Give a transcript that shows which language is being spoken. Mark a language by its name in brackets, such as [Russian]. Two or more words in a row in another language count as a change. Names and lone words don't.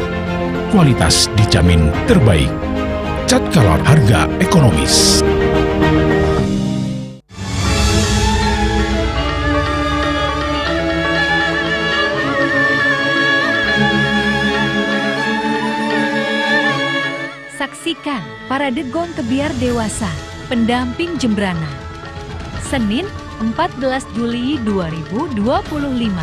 [Indonesian] Kualitas dijamin terbaik. Cat color harga ekonomis. Saksikan Parade Gong Kebiar Dewasa, Pendamping Jembrana. Senin, 14 Juli 2025.